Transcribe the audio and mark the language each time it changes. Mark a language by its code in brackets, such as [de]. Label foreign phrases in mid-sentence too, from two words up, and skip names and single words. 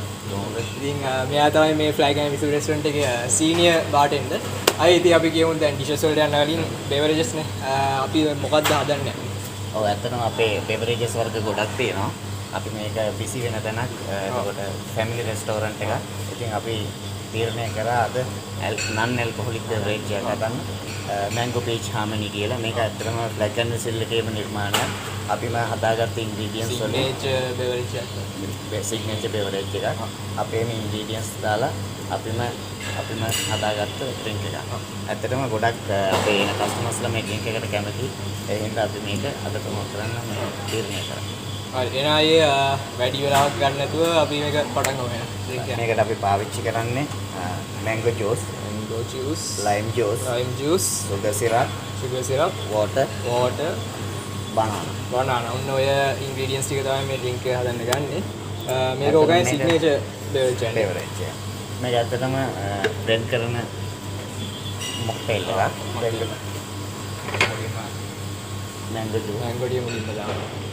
[si] ඉතින් මෙයා තමයි මේ ෆ්ලෑග් ඇම් විසිල් රෙස්ටොරන්ට් එකේ [en] senior bartender. [si] අය ඉතින් අපි කියමු දැන් ඩිෂස් වලට යන්න කලින් බෙවරේජස් නේ අපි මොකක්ද හදන්නේ? ඔව් ඇත්තටම අපේ බෙවරේජස් වර්ග ගොඩක් තියෙනවා. අපි මේක බිසි වෙන තැනක්. ඒකට [en] family restaurant [si] එකක්. ඉතින් අපි තීරණය කරා අද [en] non alcoholic beverage [si] එකක් ගන්න. mango peach harmony කියලා. මේක ඇත්තටම ෆ්ලෑග් ඇම් විසිල් එකේම නිර්මාණයක්. අපිම හදාගත්ත ingredients වලින් [en] signature beverage [si] එකක්. අපේම ingredients දාලා අපිම හදාගත්ත drink එකක්. ඇත්තටම ගොඩක් අපේ එන කස්ටමර්ස්ලා මේ drink එකට කැමති. ඒ හින්දා අපි මේක අද ප්‍රොමෝට් කරන්න මේ තීරණය කරා. හරි එන අය වැඩි වෙලාවක් ගන්න නැතුව අපි මේක පටන් ගමු එහෙනම්. මේකට අපි පාවිච්චි කරන්නේ [en] mango juice, lime juice, sugar syrup, water, banana. [si] ඔන්න ඔය ingredients ටික තමයි මේ drink එක හදන්න ගන්නේ. මේක ඔයගොල්ලෝ [en] signature beverage [si] එක. මේක ඇත්තටම බ්ලෙන්ඩ් කරන මොක්ටේල් එකක්. [en] mango juice [si] මුලින්ම දානවා.